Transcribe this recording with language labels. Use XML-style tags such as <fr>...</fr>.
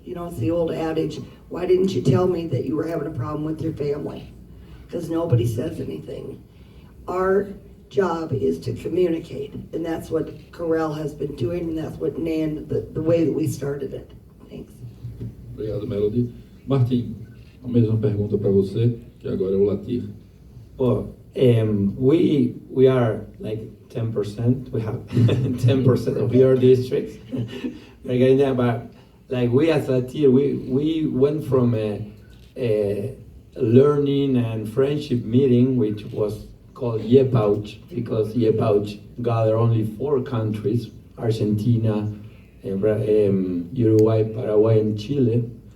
<en>You know, it's the old adage, why didn't you tell me that you were having a problem with your family? Because nobody says anything. Our job is to communicate, and that's what COREL has been doing, and that's what NAN, the way that we started it. Thanks.</en> <pt>Obrigado, Melody. Martim, a mesma pergunta para você, que agora é o Latir.</pt> <en>Well, we are like 10%. We have 10% of your districts. We're getting there, but like we as Latir, we went from a learning and friendship meeting, which was called YEPAUCH, because YEPAUCH gathered only 4 countries, Argentina, Uruguay, Paraguay, and Chile.</en>